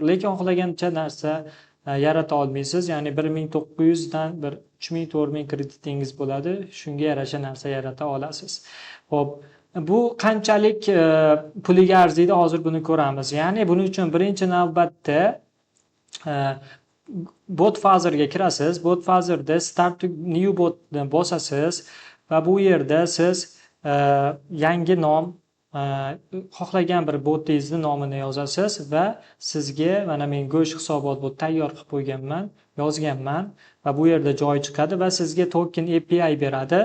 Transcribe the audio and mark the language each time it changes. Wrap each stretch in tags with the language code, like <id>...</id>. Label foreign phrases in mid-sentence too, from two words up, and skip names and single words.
<uz>Lekin xohlagancha narsa yarata olmaysiz. Ya'ni 1900 dan bir 3000-4000 kreditingiz bo'ladi. Shunga yarasha narsa yarata olasiz. Xo'p, bu qanchalik puliga arziydi, hozir buni ko'ramiz. Ya'ni buning uchun birinchi navbatda bot fazerga kirasiz. Bot fazerda</uz> <en>start to new bot</en> <uz>bosasiz va bu yerda siz yangi nom, xohlagan bir botingizni nomini yozasiz va sizga mana men Go'sh hisobot bot tayyor qilib qo'yganman, yozganman va bu yerda joy chiqadi va sizga</uz> <en>token API</en> <uz>beradi.</uz>